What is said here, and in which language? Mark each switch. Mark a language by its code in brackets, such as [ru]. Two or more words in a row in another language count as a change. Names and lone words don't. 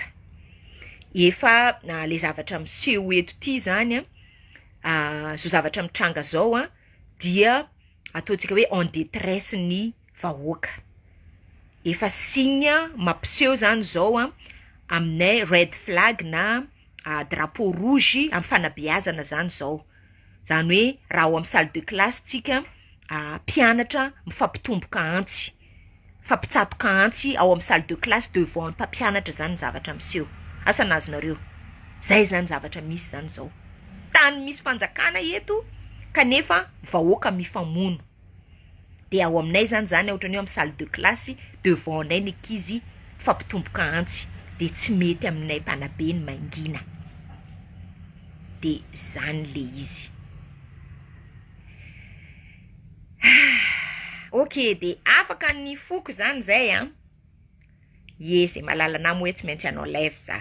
[mg] Efa le zavatra miseho eto ty zany zo zavatra mitranga zao dia ataontsika hoe [fr] en détresse [mg] ny vahoaka. Efa signe mampiseho zany zao aminay [en] red flag [mg] na [fr] drapeau rouge [mg] amin'ny fanabeazana zany zao. Zany hoe raha ao amin'ny [fr] salle de classe [mg] tsika mpianatra mifampitomboka antsy, fampitsatoka antsy ao amin'ny [fr] salle de classe [mg] devant mpampianatra zany zavatra miseho. Asa nazonareo. Zay zany zavatra misy zany zao. Tany misy fanjakana eto kanefa vahoaka mifamono. De ao aminay zany ohatrany amin'ny [fr] salle de classe [mg] devant nay ny ankizy fampitomboka antsy. De tsy mety aminay mpanabe ny mangina. De zany le izy. Ok, de afaka ny foko zany zay Yes, malala namo hoe tsy maintsy anao live za.